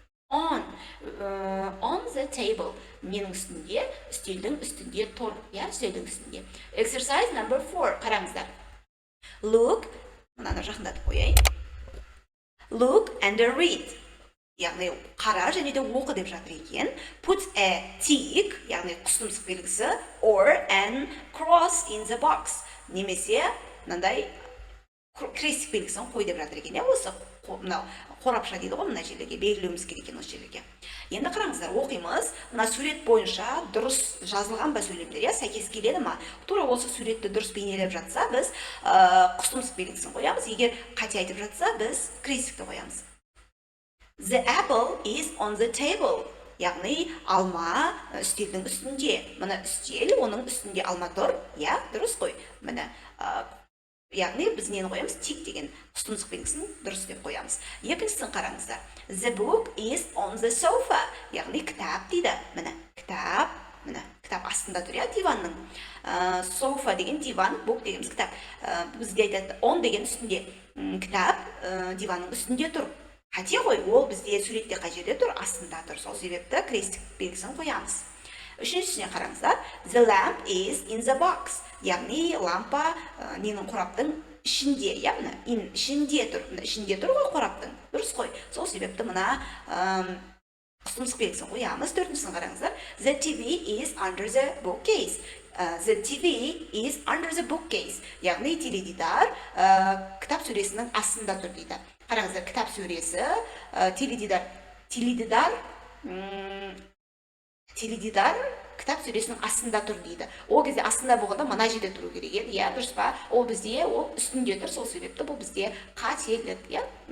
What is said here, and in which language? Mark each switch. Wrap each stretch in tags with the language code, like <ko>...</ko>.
<en>On the table.</en> <kk>Менің үстінде, үстелдің үстінде тұр. Иә, үстелдің үстінде.</kk> <en>Exercise number 4.</en> <kk>Қараңыздар. Look, мынаны жақындатып қояйын.</kk> <en>Look and read.</en> <kk>Яғни қара және де оқы деп жатыр екен.</kk> <en>Put a tick,</en> <kk>яғни құстұмсық белгісі,</kk> <en>or an cross in the box.</en> <kk>Немесе мынандай крестик белгісін қой деп жатыр екен. Осы мынау қорапша дейді ғой, мына жерлерге белгілеуіміз керек екен осы жерлерге. Енді қараңыздар, оқимыз. Мына сурет бойынша дұрыс жазылған ба сөйлемдер, иә, сәйкес келеді ма? Тура осы суретті дұрыс бейнелеп жатса, біз құстұмсық белгісін қоямыз. Егер қате айтып жатса, біз крестикті қоямыз.</kk> <en>The apple is on the table.</en> <kk>Яғни алма үстелдің үстінде. Мына үстел, оның үстінде алма тұр. Я, дұрыс қой. Міне, яғни біз нені қоямыз? Тик деген құстұмсық белгісін дұрыс деп қоямыз. Екіншісін қараңыздар.</kk> <en>The book is on the sofa.</en> <kk>Яғни кітап дейді. Міне, кітап. Міне, кітап астында тұр, я, диванның. Sofa деген диван, book дегеніміз кітап. Бізге айтады, on деген үстінде. Кітап диванның үстінде тұр. Қате ғой, ол бізде суретте қай жерде тұр? Астында тұр. Сол себепті крестик белгісін қоямыз. Үшіншісіне қараңыздар.</kk> <en>The lamp is in the box.</en> <kk>Яғни лампа ненің қораптың ішінде, яғни ішінде тұр. Ішінде тұр ғой қораптың. Дұрыс қой. Сол себепті мына құстұмсық белгісін қоямыз. Төртіншісін қараңыздар.</kk> <en>The TV is under the bookcase. The TV is under the bookcase.</en> <kk>Яғни теледидар кітап сөресінің астында тұр дейді. Қараңыздар, кітап сөресі, теледидар кітап сөресінің астында тұр дейді. Ол кезде астында болғанда мына жерде тұру керек еді, иә, дұрыс па? Ол бізде ол үстінде тұр, сол себепті бұл бізде қателік, иә.</kk>